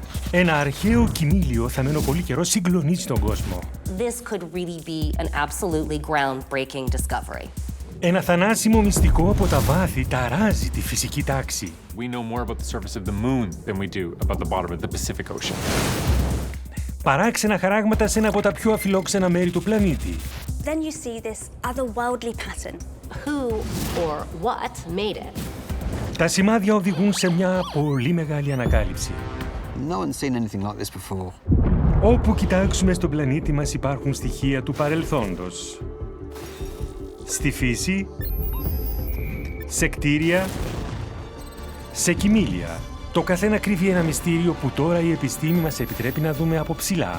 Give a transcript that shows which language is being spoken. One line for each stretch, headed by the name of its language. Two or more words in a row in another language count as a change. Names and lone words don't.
Greek: Ένα αρχαίο κοιμήλιο θαμμένο πολύ καιρό συγκλονίζει τον κόσμο.
English: This could really be an absolutely groundbreaking discovery.
Greek: Ένα θανάσιμο μυστικό από τα βάθη ταράζει τη φυσική τάξη.
English: We know more about the surface of the moon than we do about the bottom of the Pacific Ocean.
Greek: Παράξενα χαράγματα σε ένα από τα πιο αφιλόξενα μέρη του πλανήτη.
English: Then you see this otherworldly pattern. Who or what made it?
Greek: Τα σημάδια οδηγούν σε μια πολύ μεγάλη ανακάλυψη.
English: No one's seen anything like this before.
Greek: Όπου κοιτάξουμε στον πλανήτη μας υπάρχουν στοιχεία του παρελθόντος. Στη φύση, σε κτίρια, σε κοιμήλια. Το καθένα κρύβει ένα μυστήριο που τώρα η επιστήμη μας επιτρέπει να δούμε από ψηλά.